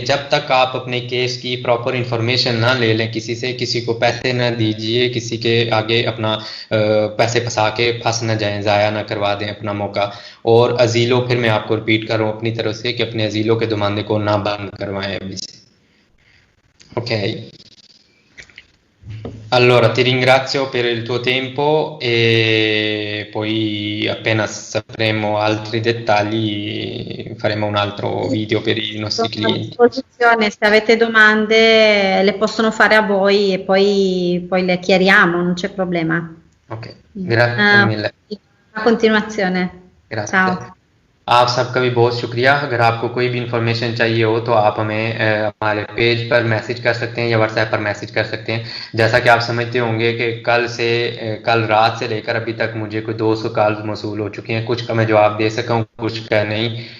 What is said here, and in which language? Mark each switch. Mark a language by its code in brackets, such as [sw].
[hi] जब तक आप अपने केस की प्रॉपर इन्फॉर्मेशन ना ले लें किसी से, किसी को पैसे ना दीजिए, किसी के आगे अपना पैसे फंसा के फंस ना जाएं, ज़ाया ना करवा दें अपना मौका। और अजीलों, फिर मैं आपको रिपीट कर रहा हूँ अपनी तरफ से कि अपने अजीलों के दुमानदे को ना बंद करवाएं अभी से। [it] Ok, allora ti ringrazio per il tuo tempo e poi appena sapremo altri dettagli faremo un altro video per i nostri Sono a clienti. disposizione, se avete domande le possono fare a voi e poi le chiariamo, non c'è problema. Ok, grazie mille। Buona continuazione. grazie। Ciao। [hi] आप सबका भी बहुत शुक्रिया। अगर आपको कोई भी information चाहिए हो तो आप हमें हमारे पेज पर मैसेज कर सकते हैं या व्हाट्सएप पर मैसेज कर सकते हैं। जैसा कि आप समझते होंगे कि कल रात से लेकर अभी तक मुझे कोई 200 कॉल्स मौसूल हो चुकी हैं, कुछ का मैं जवाब दे सका हूँ, कुछ का नहीं।